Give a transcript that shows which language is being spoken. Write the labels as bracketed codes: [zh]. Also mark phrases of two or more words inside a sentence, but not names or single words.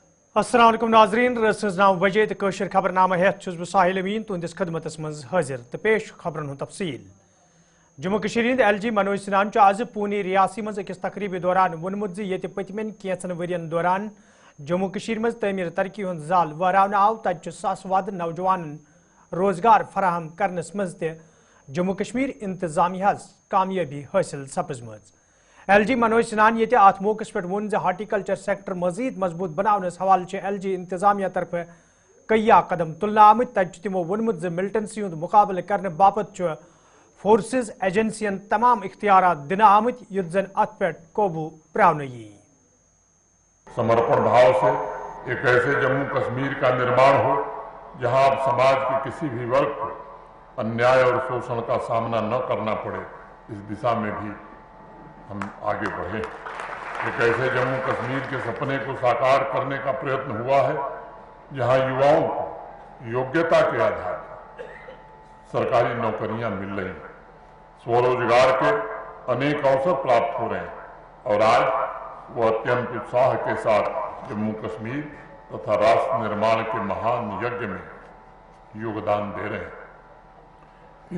[ks] السلام علیکم ناظرین رسز 9 بجے تو قشر خبرنامہ ہیتھ چھس بہ ساحل امین تہندس خدمتس مز حاضر تو پیش خبرن ہند تفصیل جموں کشمیر ہند ایل جی منوج سنہان آز پونی ریاسی مز اکس تقریبی دوران وونمت زِ ییٚتہِ پٔتمٮ۪ن کینٛژن ؤرین دوران جموں کشمیر مز تعمیر ترقی ہند زال وہراونہٕ آو تتہِ ساس واد نوجوانن روزگار فراہم کرنس مز تہِ جموں کشمیر انتظامیہ کامیابی حاصل سپزمٕژ ایل جی منوج سنہان ییٚتہِ اتھ موقعس پٮ۪ٹھ ووٚن زِ [en] horticulture sector [ks] مزید مضبوط بناونس حوالہٕ چھِ ایل جی انتظامیہ طرف کیا قدم تلنہٕ آمٕتۍ تتہِ چھُ تِمو ووٚنمُت زِ ملٹنسی ہُنٛد مُقابلہٕ کرنہٕ باپتھ چھُ فورسز ایجنسین تمام اختیارات دِنہٕ آمٕتۍ یُتھ زن اتھ پٮ۪ٹھ قوبوٗ پرٛاونہٕ یِیہِ [hi] समर्पण भाव से एक ऐसे जम्मू कश्मीर का निर्माण हो जहां अब समाज के किसी भी वर्ग को अन्याय और शोषण का सामना न करना पड़े, इस दिशा में भी हम आगे बढ़े। एक ऐसे जम्मू कश्मीर के सपने को साकार करने का प्रयत्न हुआ है जहां युवाओं को योग्यता के आधार पर सरकारी नौकरियां मिल रही हैं, स्वरोजगार के अनेक अवसर प्राप्त हो रहे हैं और आज वो अत्यंत उत्साह के साथ जम्मू कश्मीर तथा राष्ट्र निर्माण के महान यज्ञ में योगदान दे रहे हैं।